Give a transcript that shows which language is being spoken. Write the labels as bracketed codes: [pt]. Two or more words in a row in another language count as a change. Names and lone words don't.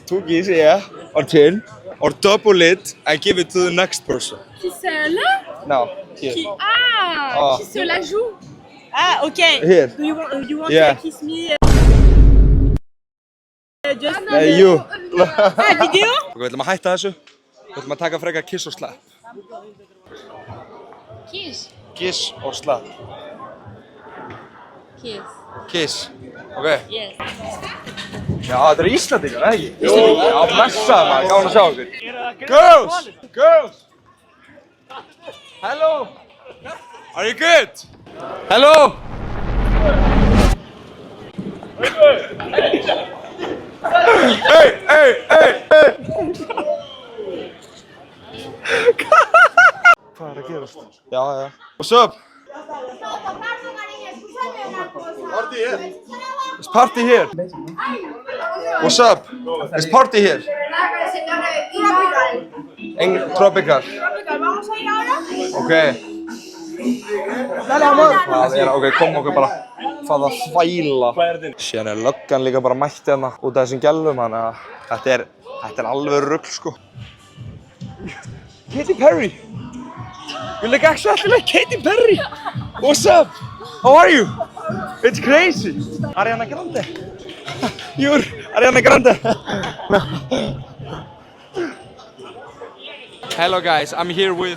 [en] Two kiss, yeah. Or 10. Or double it and give it to the next person. [fr] Kiss là? [en] No. Here. [fr] Kiss la joue. Ah, okay. [en] Here. Do you want Yeah. to kiss me? Just You. video? [is] Ok, við ætlum að hætta þessu. Við ætlum að taka frekar kiss og slap. [en] Kiss. Kiss og slap. Kiss. Kiss. Ok. Yes. [is] Já, þetta er Íslandingar, eða ekki? Jú. Já, blessaði maður, gáðan að sjá okkur. [en] Girls! Hello! Are you good? Hello! Hey! [is] Hvað er að gerast? Já. [en] What's up? It's party here. What's up? It's party here. Tropical. [es] Vamos a ir ahora. Ok. Dale, amor. [is] Ok, kom okkur bara. hvaða þvæla. Hvað er þetta? Síðan er löggan líka bara mætti hérna út af þessum gælum, þannig að þetta er alveg rugl, sko. [en] Katy Perry! You look actually like Katy Perry! What's up? How are you? It's crazy! Ariana Grande! You're Ariana Grande! Hello guys, I'm here with...